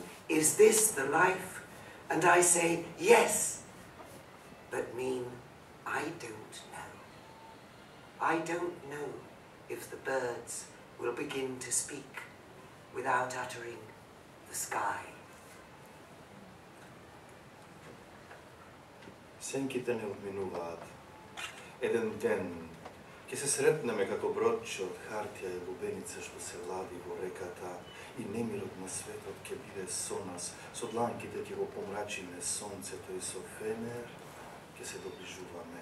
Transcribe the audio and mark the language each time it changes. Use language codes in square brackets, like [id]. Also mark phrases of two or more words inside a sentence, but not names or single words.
[en] Is this the life? And I say, yes, but mean, I don't know. I don't know if the birds will begin to speak without uttering the sky. [mk] Сенките не отминуваат. Еден ден ќе се сретнеме како бродче од хартија и лубеница што се лади во реката и немирот на светот ќе биде со нас, со дланките ќе го помрачиме сонцето и со фенер ќе се доближуваме.